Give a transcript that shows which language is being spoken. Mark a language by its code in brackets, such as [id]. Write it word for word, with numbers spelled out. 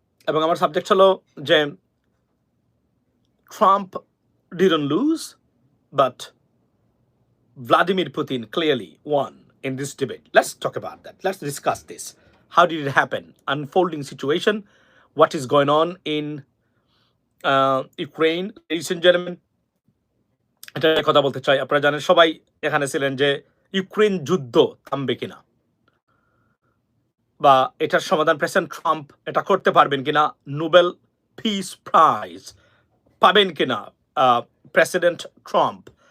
[bn] এবং আমার সাবজেক্ট হলো যে [en] Trump didn't lose, but Vladimir Putin clearly won in this debate. Let's talk about that. Let's discuss this. How did it happen? Unfolding situation. What is going on in uh, Ukraine, ladies and gentlemen? [bn] এটা নিয়ে কথা বলতে চাই। আপনারা জানেন, সবাই এখানে ছিলেন যে ইউক্রেন যুদ্ধ থামবে কিনা, বা এটার সমাধান প্রেসিডেন্ট ট্রাম্প এটা করতে পারবেন কিনা, নোবেল পিস প্রাইজ পাবেন কিনা প্রেসিডেন্ট ট্রাম্প।